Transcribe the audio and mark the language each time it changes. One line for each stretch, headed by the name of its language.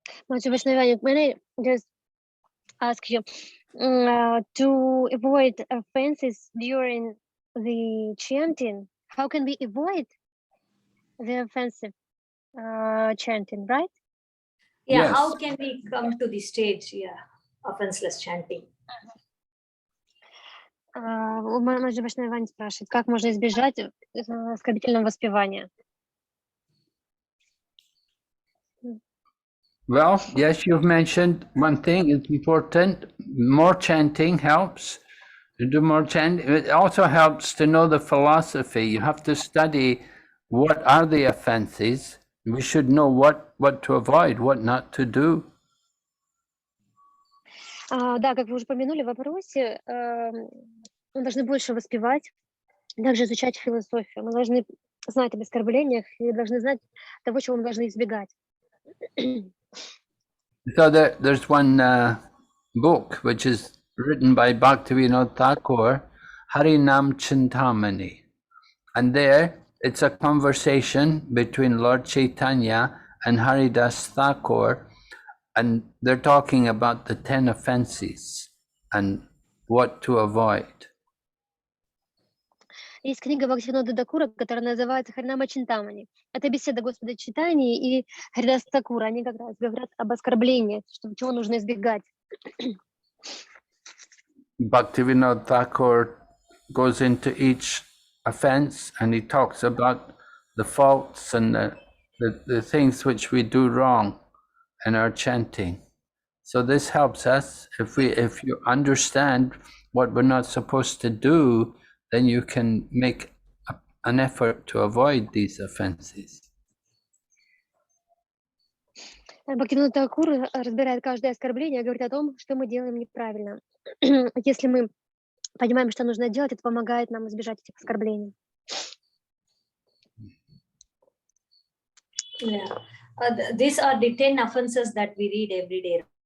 English: Vaishnavani, may I just ask you to avoid offenses during the chanting? How can we avoid the offensive chanting, right? Yeah, Yes. how can we come to the stage, offenseless chanting?
Russian: Vaishnavani спрашивает, как можно избежать оскорбительного воспевания?
English: Well, yes, you've mentioned one thing is important. More chanting helps. To do more chanting. It also helps to know the philosophy. You have to study what are the offenses. We should know what to avoid, what not to do.
Russian: Да, как вы уже упомянули в вопросе, мы должны больше воспевать, также изучать философию. Мы должны знать об оскорблениях и должны знать того, чего мы должны избегать.
English: So there's one book which is written by Bhaktivinoda Thakur, Harinam Chintamani. And there it's a conversation between Lord Chaitanya and Haridas Thakur, and they're talking about the 10 offenses and what to avoid.
Russian: Есть книга Бхактивинода Тхакура, которая называется «Харинама Чинтамани». Это беседа Господа Чайтаньи и Харидаса Тхакура. Они как раз говорят об оскорблении, чего нужно избегать.
English: Bhaktivinoda Thakur goes into each offense and he talks about the faults and the things which we do wrong in our chanting. So this helps us. If you understand what we're not supposed to do, then you can make an effort to avoid these offenses.
Russian: Бхактивинода Тхакур разбирает каждое оскорбление и говорит о том, что мы делаем неправильно. Если мы понимаем, что нужно делать, это помогает нам избежать этих оскорблений.
English: Yeah. These are the 10 offenses that we read every day.